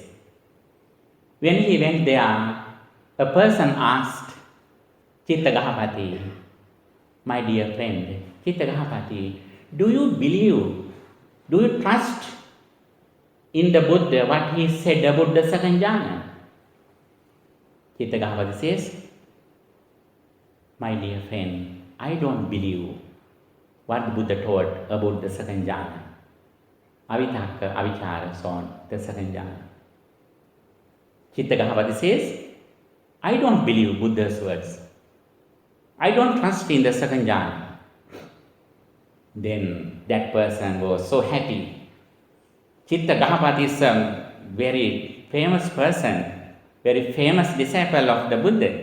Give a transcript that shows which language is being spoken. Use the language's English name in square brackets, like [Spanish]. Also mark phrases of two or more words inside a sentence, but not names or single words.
[English] When he went there, a person asked 𝒮𝓃 ℒ𝒶𝓃, "My dear friend, 𝒮𝓃 ℒ𝒶𝓃, do you believe, do you trust in the Buddha, what he said about the second jhana? 𝒮𝓾 says, my dear friend, I don't believe what the Buddha taught about the second jhana. [Pali] Avitaka, avichara, [English] so on, the second jhana. 𝒮𝓾 says, I don't believe Buddha's words. I don't trust in the second jhana. Then that person was so happy. 𝒮𝓾 is a very famous person, very famous disciple of the Buddha.